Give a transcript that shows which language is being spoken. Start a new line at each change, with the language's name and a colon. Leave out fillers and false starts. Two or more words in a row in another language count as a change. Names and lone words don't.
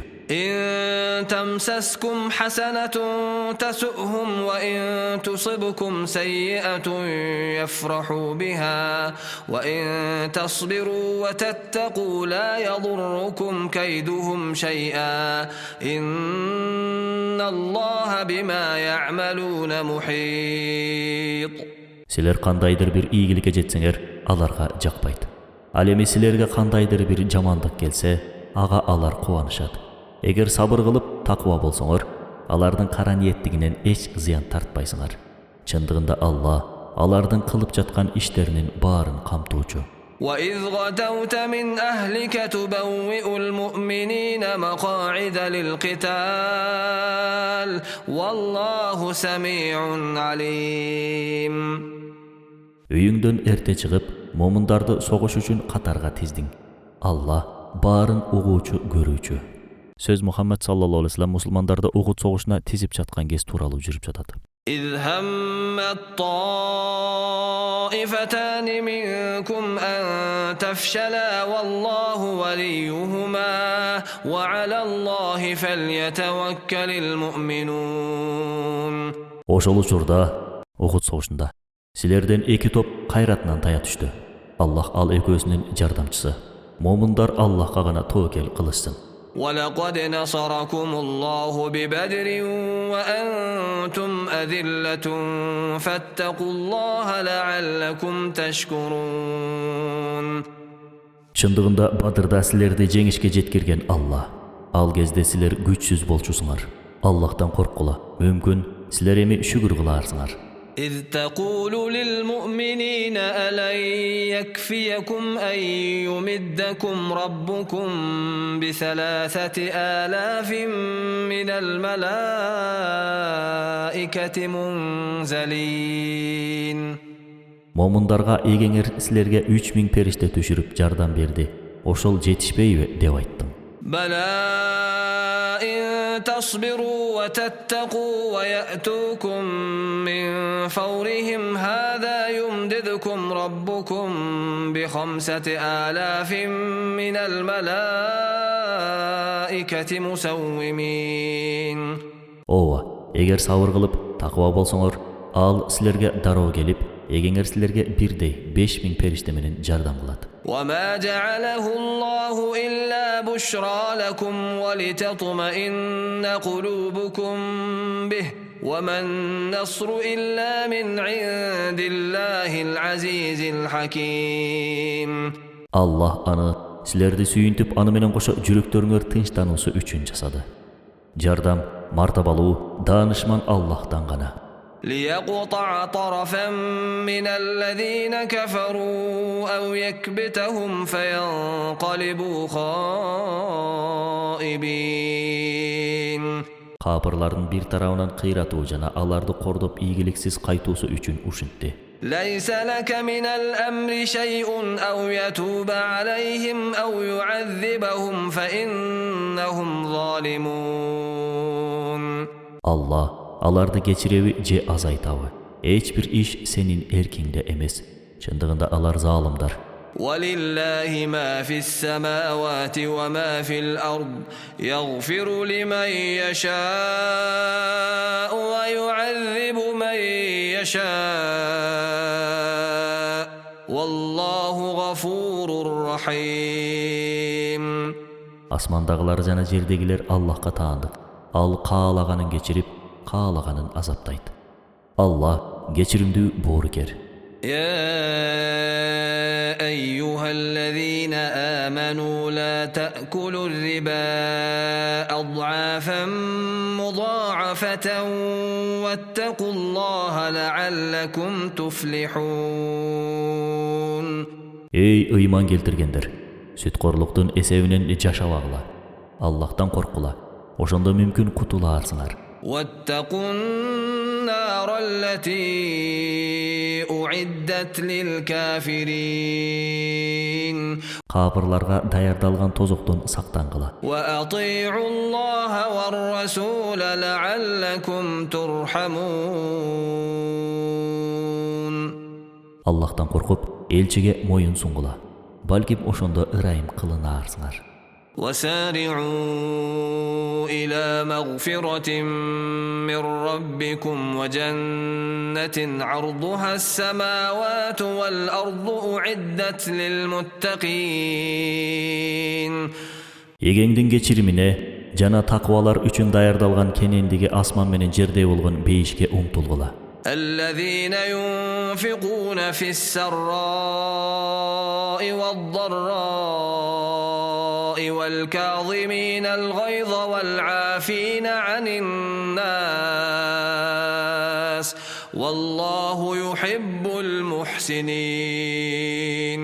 Arabic: إن تمسسكم حسنة تسؤهم وإن تصبكم سيئة يفرحوا بها وإن تصبروا وتتقوا لا يضركم كيدهم شيئا إن الله بما يعملون محيط.
Kyrgyz: Силер кандайдыр бир ийгиликке жетсеңер, аларга жакпайт. Ал эми силерге кандайдыр бир жамандык келсе, ага алар кубанышат. Эгер сабыр кылып таква болсоңор, алардын кара ниеттигинен эч зыян тартпайсыңар. Чындыгында Алла алардын кылып жаткан иштеринин баарын камтуучу.
Arabic: وإذ غدوت من أهلك تبوئ المؤمنين مقاعد للقتال والله سميع عليم.
Kyrgyz: Өйүңдөн эрте чыгып, момундарды согуш үчүн катарга тиздиң. Алла баарын угуучу, көрүүчү. Сөз Мухаммед
Arabic: صلى الله عليه وسلم
Kyrgyz: мусулмандарды Ухуд согушуна тизип жаткан кез тууралуу жүрүп жатат.
Arabic: إذ هم الطائفتان منكم أن تفشلا والله وليهما وعلى الله فليتوكل المؤمنون.
Kyrgyz: Ошол учурда Ухуд согушунда силерден эки топ кайратынан тая түштү. Аллах ал экөөсүнүн жардамчысы. Момундар Аллахка гана тобокел кылышсын.
Arabic: ولقد نصركم الله ببدر وأنتم أذلة فاتقوا الله لعلكم تشكرون.
Kyrgyz: Чындыгында Бадырда силерди жеңишке жеткирген Алла. Ал кезде силер күчсүз болчусуңар. Аллахтан корккула. Мүмкүн силер эми шүгүр кыларсыңар.
Arabic: إذ تقول للمؤمنين ألن يكفيكم أن يمدكم ربكم ب3,000 من الملائكة منزلين.
Kyrgyz: Момундарга эгеңер силерге 3000 периште түшүрүп жардам берди. Ошол жетишпейби деп айттым.
Arabic: بلى إن تصبروا وتتقوا ويأتوكم من فورهم هذا يمددكم ربكم ب5,000 من الملائكة مسومين.
Kyrgyz: Ооба, эгер сабыр кылып, таква болсоңор, ал силерге дароо келип, эгеңер силерге бирдей 5000 периште менен жардам кылат.
Arabic: وما جعله الله إلا بشرى لكم ولتطمئن قلوبكم به وما النصر إلا من عند الله العزيز الحكيم.
Kyrgyz: Allah аны силерди сүйүнтүп, аны менен кошо жүрөктөрүңөр тынчтануусу үчүн жасады. Жардам мартабалуу, даанышман Аллахтан гана.
Arabic: ليقطع طرفا من الذين كفروا أو يكبتهم فينقلبوا خائبين.
Kyrgyz: Капырлардын бир тарабынан кыйратуу жана аларды кордоп ийгиликсиз кайтуусу үчүн ушинтти.
Arabic: ليس لك من الأمر شيء أو يتوب عليهم أو يعذبهم فإنهم ظالمون.
Kyrgyz: Allah аларды кечиреби же азайтабы? Эч бир иш сенин эркиңде эмес. Чындыгында алар залымдар.
Arabic: ولله ما في السماوات وما في الأرض يغفر لمن يشاء ويعذب من يشاء والله غفور رحيم.
Kyrgyz: Асмандагылар жана жердегилер Аллахка таандык. Ал каалаганын кечирип, каалаганын азаптайт. Алла кечиримдүү боорукер.
Arabic: يا أيها الذين آمنوا لا تأكلوا الربا أضعافا مضاعفة واتقوا الله لعلكم تفلحون.
Kyrgyz: Ey ыйман келтиргендер, сүткорлуктун эсебинен жашабагыла. Аллахтан корккула. Ошондо мүмкүн кутулаарсыңар.
Arabic: واتقوا النار التي أعدت للكافرين
Kyrgyz: Капырларга даярдалган тозоктун сактангыла.
Arabic: وأطيعوا الله والرسول لعلكم ترحمون
Kyrgyz: Аллахтан коркуп элчиге моюн сунгула. Балким ошондо ырайым кылынаарсыңар.
Arabic: وسارعوا إلى مغفرة من ربكم وجنة عرضها السماوات والأرض أعدت للمتقين
Kyrgyz: Егеңдин кечиримине жана таквалар үчүн даярдалган кенендиги асман менен жердей болгон бейишке умтулгула.
Arabic: الذين ينفقون في السراء والضراء والكاظمين الغيظ والعافين عن الناس والله يحب المحسنين